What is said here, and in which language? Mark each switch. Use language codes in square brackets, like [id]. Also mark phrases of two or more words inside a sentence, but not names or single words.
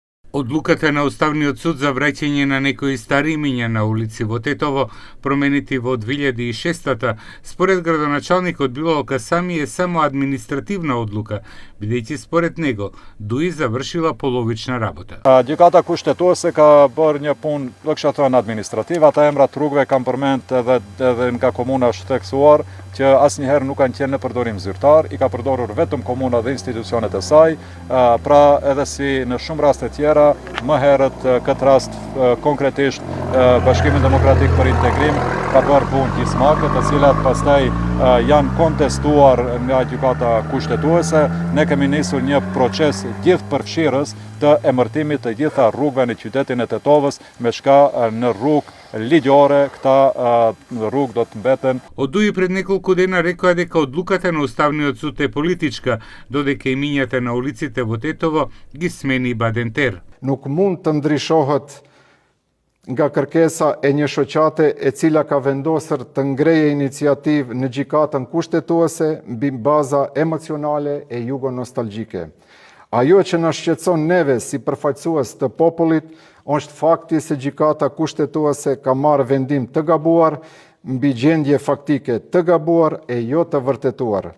[mk] Одлуката на Уставниот суд за враќање на некои стари имиња на улици во Тетово, променети во 2006-та, според градоначалникот Било Касами е само административна одлука, бидејќи според него ДУИ завршила половична работа. [sq] Gjykata kushtetuese ka bërë një punë, do kisha thënë administrative, ata emrat rrugëve kam përmend edhe nga komuna është theksuar që asnjëherë nuk kanë qenë në përdorim zyrtar, i ka përdorur vetëm komuna dhe institucionet e saj, pra edhe si në shumë raste tjera, më herët këtë rast konkretisht Bashkimi Demokratik për Integrim ka bërë punë gjysmake, të cilat pastaj janë kontestuar nga gjykata kushtetuese. Ne kemi nisur një proces gjithëpërfshirës të emërtimit të gjitha rrugëve në qytetin e Tetovës, me shka në rrugë ligjore, këta rrugë do të mbeten. [mk] ДУИ пред неколку дена рекоа дека одлуката на Уставниот суд е политичка, додека имињата на улиците во Тетово ги смени Badenter. [sq] Nuk mund të ndryshohet nga kërkesa e një shoqate e cila ka vendosur të ngreje iniciativë në gjykatën kushtetuese mbi baza emocionale e jugo-nostalgjike. Ajo që na shqetëson neve si përfaqësues të popullit është fakti se gjykata kushtetuese ka marrë vendim të gabuar mbi gjendje faktike të gabuar e jo të vërtetuar.